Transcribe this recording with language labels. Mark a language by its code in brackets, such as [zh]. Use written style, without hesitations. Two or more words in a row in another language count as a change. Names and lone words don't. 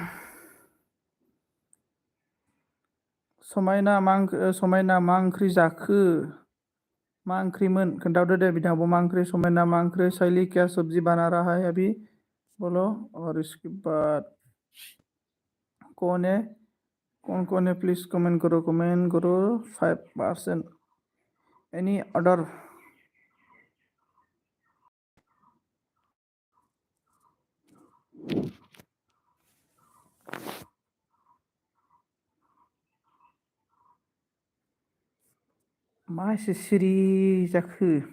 [brx] समायना मा ओंख्रि जाखो? मा ओंख्रिमोन खोन्थाहरदो दे बिदाङाबो मा ओंख्रि? समायना मा ओंख्रि? [hi] साइली क्या सब्जी बना रहा है अभी बोलो। और इसके बाद कौन है [en] please comment [hi] करो 5%। [en] any other [brx] मा एसे सिरि जाखो?